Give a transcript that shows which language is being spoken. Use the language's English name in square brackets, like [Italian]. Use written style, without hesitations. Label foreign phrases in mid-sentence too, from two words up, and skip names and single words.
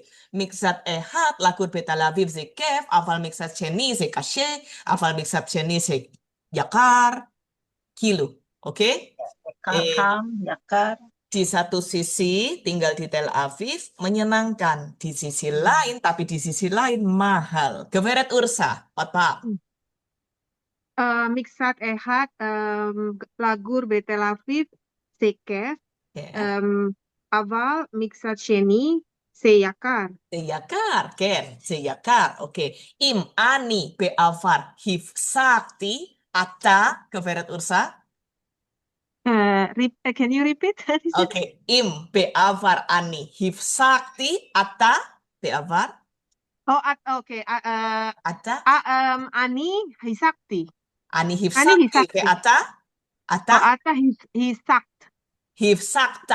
[Hebrew] מצד אחד, לגור בתל אביב זה כיף, אבל מצד שני זה קשה, אבל מצד שני זה יקר, כאילו, [Indonesian] oke? Kakam, yakar. Di satu sisi tinggal di Tel Aviv menyenangkan, di sisi lain, tapi di sisi lain mahal. Geveret Ursa, apa? [Hebrew] מקצת אחד, לגור בתל אביב זה כיף, [Indonesian] Ya. [Hebrew] אבל מקצת שני זה יקר. זה יקר, כן, זה יקר, אוקיי. אם אני בעבר הפסקתי, אתה, גברת אורסה? [English] Can you repeat? [Hebrew] אוקיי, אם בעבר אני הפסקתי, אתה בעבר, אוקיי, אתה, אני השגתי. אני אני הפסקתי, הפסקתי. ואתה? אתה אתה השגת. הפסקת,